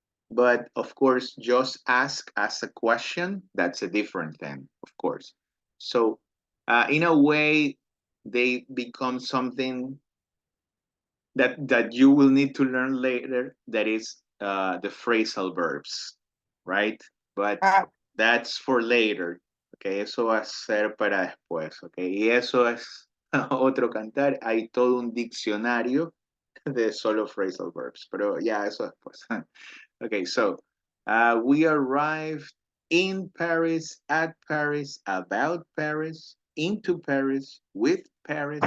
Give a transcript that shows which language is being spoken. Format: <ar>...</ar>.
<en>But of course, just ask as a question, that's a different thing, of course. So in a way, they become something that you will need to learn later, that is the phrasal verbs, right? But that's for later.</en> <es>Okay, eso va a ser para después. Okay, y eso es otro cantar. Hay todo un diccionario de solo phrasal verbs, pero ya eso después.</es> <en>Okay, so we arrived in Paris, at Paris, about Paris, into Paris, with Paris,</en>